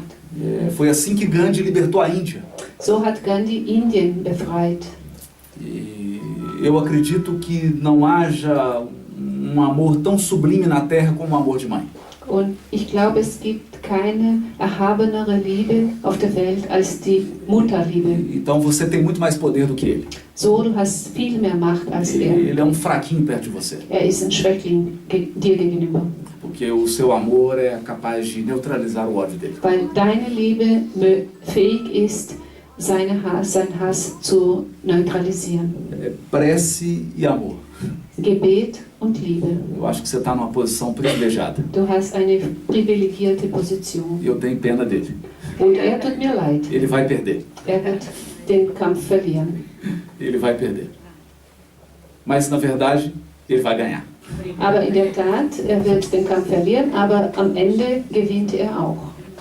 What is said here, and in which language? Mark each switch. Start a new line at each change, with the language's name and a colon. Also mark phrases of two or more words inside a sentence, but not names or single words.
Portuguese: Foi assim que Gandhi libertou a Índia.
German: So hat Gandhi Indien befreit.
Portuguese: E eu acredito que não haja um amor tão sublime na Terra como o amor de mãe.
German: Und ich glaube, es gibt keine erhabenere Liebe auf der Welt als die Mutterliebe.
Portuguese: Então você tem muito mais poder do que ele.
German: So, du hast viel mehr Macht als er.
Portuguese: Ele é um fraquinho perto de você.
German: Er ist ein Schwächling dir gegenüber.
Portuguese: Porque o seu amor é capaz de neutralizar o ódio dele.
German: Weil deine Liebe fähig ist, seinen Hass zu neutralisieren.
Portuguese: Prece e amor.
German: Gebet und Liebe.
Portuguese: Eu acho que você está numa posição privilegiada.
German: Du hast eine privilegierte Position.
Portuguese: E eu tenho pena dele.
German: Und er tut mir leid.
Portuguese: Ele vai perder.
German: Er wird den Kampf verlieren.
Portuguese: Ele vai perder. Mas, na verdade, ele vai ganhar.
German: Aber in der Tat, er wird den Kampf verlieren, aber am Ende gewinnt er auch.